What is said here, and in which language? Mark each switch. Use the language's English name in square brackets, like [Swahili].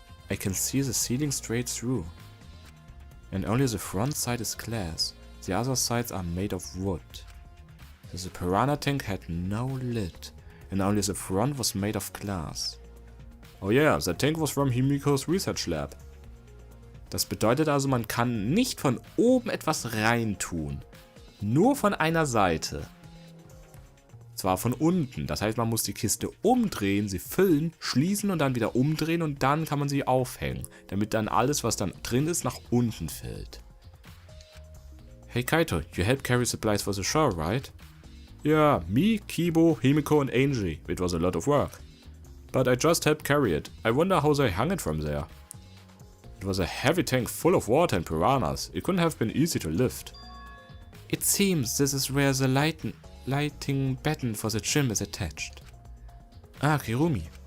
[English] I can see the ceiling straight through. And only the front side is glass. The other sides are made of wood. The Piranha tank had no lid, and only the front was made of glass. Oh yeah, the tank was from Himiko's research lab. [German] Das bedeutet also, man kann nicht von oben etwas reintun. Nur von einer Seite. Zwar von unten. Das heißt, man muss die Kiste umdrehen, sie füllen, schließen und dann wieder umdrehen und dann kann man sie aufhängen. Damit dann alles, was dann drin ist, nach unten fällt. [English] Hey Kaito, you helped carry supplies for the show, right? Yeah, me, Kibo, Himiko and Angie. It was a lot of work. But I just helped carry it. I wonder how they hung it from there. It was a heavy tank full of water and piranhas. It couldn't have been easy to lift. It seems this is where the lighting button for the gym is attached. Ah, Kirumi.